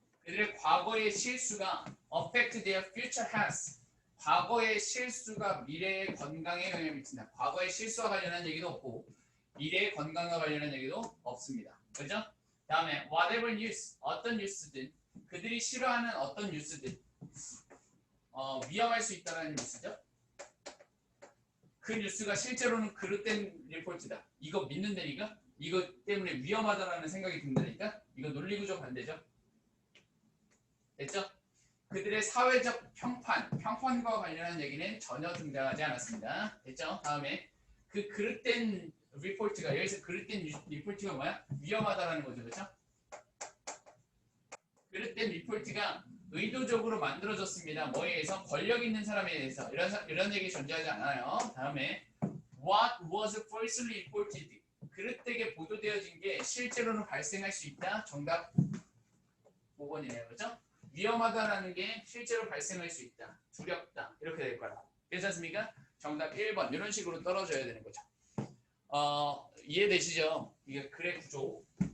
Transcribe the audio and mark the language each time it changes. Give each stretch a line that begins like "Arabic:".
Korean: 그들의 과거의 실수가
English: affect their future health.
Korean: 과거의 실수가 미래의 건강에 영향을 미친다. 과거의 실수와 관련한 얘기도 없고 미래의 건강과 관련한 얘기도 없습니다. 그죠? 다음에
English: whatever news,
Korean: 어떤 뉴스든 그들이 싫어하는 어떤 뉴스든 위험할 수 있다는 뉴스죠. 그 뉴스가 실제로는 그릇된 리포트다. 이거 믿는다니까? 이거 때문에 위험하다라는 생각이 든다니까? 이거 논리구조 반대죠. 됐죠? 그들의 사회적 평판과 관련한 얘기는 전혀 등장하지 않았습니다. 됐죠? 다음에 그 그릇된 리포트가 여기서 그릇된 리포트가 뭐야? 위험하다라는 거죠. 그렇죠? 그릇된 리포트가 의도적으로 만들어졌습니다. 뭐에 의해서? 권력 있는 사람에 대해서. 이런 얘기 존재하지 않아요.
English: 다음에 What was falsely reported?
Korean: 그릇되게 보도되어진 게 실제로는 발생할 수 있다. 정답 5번이네요. 그렇죠? 위험하다라는 게 실제로 발생할 수 있다. 두렵다. 이렇게 될 거라. 괜찮습니까? 정답 1번. 이런 식으로 떨어져야 되는 거죠. 이해되시죠? 이게 글의 구조.